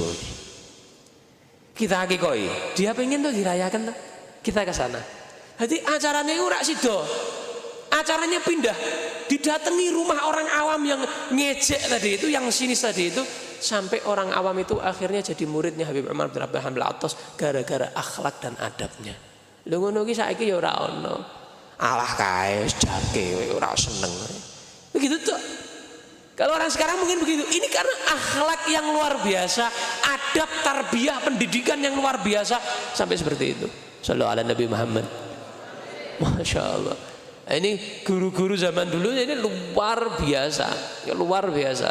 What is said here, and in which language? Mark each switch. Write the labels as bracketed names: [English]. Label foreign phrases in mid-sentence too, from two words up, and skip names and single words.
[Indonesian] Kita akikoi, dia pengen tuh dirayakan tuh. Kita ke sana. Jadi acaranya itu [Javanese] rak sido. [Indonesian] Acaranya pindah, didatangi rumah orang awam yang ngejek tadi itu, yang sinis tadi itu, sampai orang awam itu akhirnya jadi muridnya Habib Umar bin Abdurrahman Al-Atos gara-gara akhlak dan adabnya. [Javanese] Lha ngono ki saiki ya ora ono. Alah kae jake ora seneng. [Indonesian] Begitu tuh. Kalau orang sekarang mungkin begitu. Ini karena akhlak yang luar biasa, adab, tarbiyah, pendidikan yang luar biasa sampai seperti itu. [Arabic] Sallallahu ala Nabi Muhammad. Masya Allah. [Indonesian] Nah, ini guru-guru zaman dulu ini luar biasa, ya luar biasa.